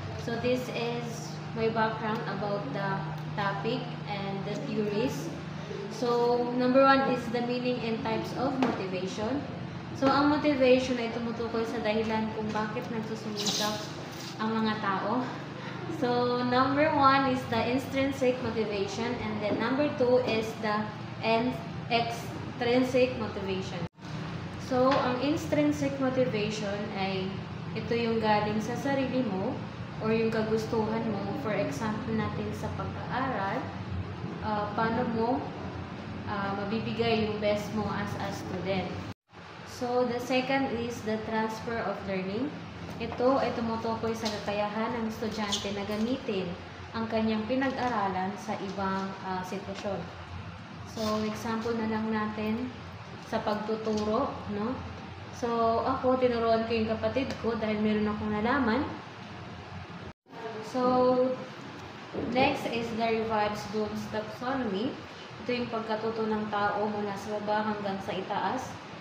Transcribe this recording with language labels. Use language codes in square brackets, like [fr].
[en] So this is my background about the topic and the theories. So number one is the meaning and types of motivation. [tl] So ang motivation ay tumutukoy sa dahilan kung bakit nagsusumikap ang mga tao. [en] So number one is the intrinsic motivation, and then number two is the extrinsic motivation. [tl] So, ang intrinsic motivation ay ito yung galing sa sarili mo or yung kagustuhan mo. For example natin sa pag-aaral, paano mo mabibigay yung best mo [en] as a student. So, the second is the transfer of learning. [tl] Ito ay tumutukoy sa kakayahan ng estudyante na gamitin ang kanyang pinag-aralan sa ibang sitwasyon. So, example na lang natin sa pagtuturo, no? So, ako, tinuruan ko yung kapatid ko dahil meron akong nalaman. [en] So, next is the Revives Bloom's taxonomy. [tl] Ito yung pagkatuto ng tao mula sa baba hanggang sa itaas.